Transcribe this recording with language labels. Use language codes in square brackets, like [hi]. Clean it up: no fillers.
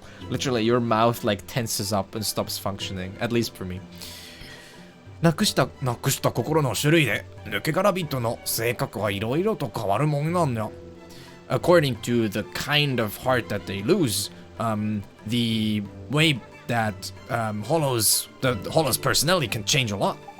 [en] Literally, your mouth like tenses up and stops functioning, at least for me. [ja] なくした心の種類で、抜け殻人の性格はいろいろと変わるもんなんや。 [en] According to the kind of heart that they lose, the way that the Hollow's personality can change a lot.